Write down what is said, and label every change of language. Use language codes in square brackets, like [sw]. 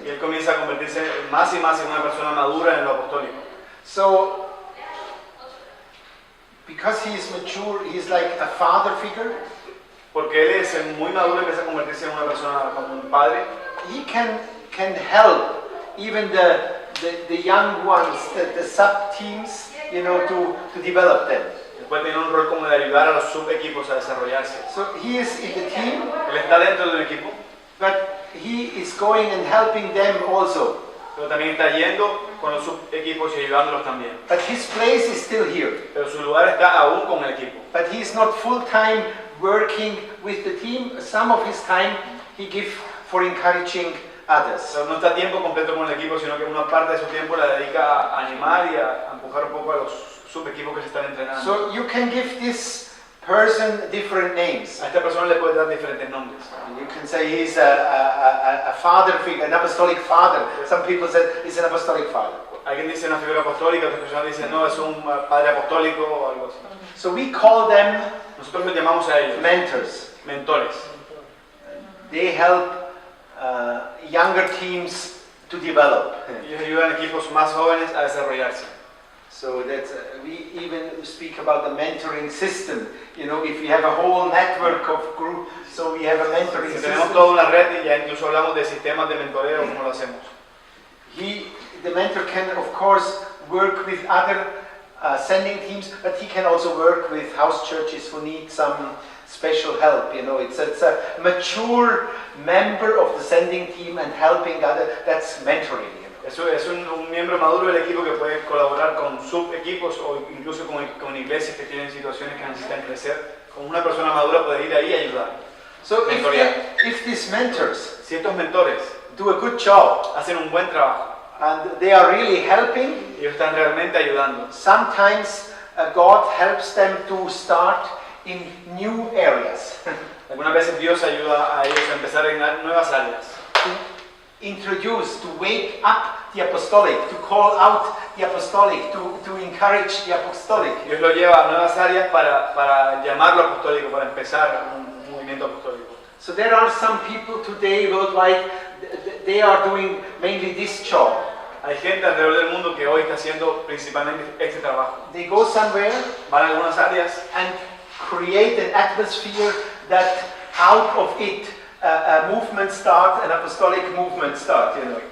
[es] y él comienza a convertirse más y más en una persona madura en lo apostólico. [en] So, because he is mature, he is like a father figure. [es] Porque él es muy maduro y empieza a convertirse en una persona como un padre. [en] He can help even the young ones, the sub teams, you know, to develop them. [es] Después tiene un rol como de ayudar a los subequipos a desarrollarse. [en] So he is in the team, [es] Él está dentro de un equipo, [en] but he is going and helping them also. [es] pero también está yendo con los subequipos y ayudándolos también. [en] But his place is still here. [es] Pero su lugar está aún con el equipo. [en] But he is not full-time working with the team. Some of his time he gives for encouraging others. [es] Pero no está a tiempo completo con el equipo, sino que una parte de su tiempo la dedica a animar y a empujar un poco a los subequipos que se están entrenando. [en] So you can give this person different names. [es] A esta persona le puedes dar diferentes nombres. [en] You can say he's a father figure, an apostolic father. Some people say he's an apostolic father. [es] Alguien dice una figura apostólica, otra persona dice no, es un padre apostólico o algo así. [en] So we call them [es] Nosotros los llamamos a ellos [en] mentors. [es] mentores. [en] They help younger teams to develop. [es] Ellos ayudan a equipos más jóvenes a desarrollarse. [en] So that's we even speak about the mentoring system. You know, if we have a whole network of group, so we have a mentoring [es] Si tenemos [en] system. [es] toda una red y ya incluso hablamos de sistemas de mentoreo, ¿cómo lo hacemos? [en] The mentor can of course work with other sending teams, but he can also work with house churches who need some special help. You know, it's a mature member of the sending team and helping other. That's mentoring. You know. [es] Eso es un miembro maduro del equipo que puede colaborar con subequipos o incluso con iglesias que tienen situaciones que necesitan crecer. Como una persona madura puede ir ahí y ayudar. [en] So if these mentors [es] Si estos mentores [en] do a good job [es] hacen un buen trabajo, [en] and they are really helping, [es] ellos están realmente ayudando. [en] sometimes God helps them to start in new areas. [es] Algunas veces Dios ayuda a ellos a empezar en nuevas áreas. [en] To introduce, to wake up the apostolic, to call out the apostolic, to encourage the apostolic. [es] Dios lo lleva a nuevas áreas para llamarlo apostólico, para empezar un movimiento apostólico. [en] So there are some people today worldwide, they are doing mainly this job. [es] Hay gente alrededor del mundo que hoy está haciendo principalmente este trabajo. [en] They go somewhere [es] Van a algunas áreas [en] and create an atmosphere that out of it a movement starts, an apostolic movement starts, you know.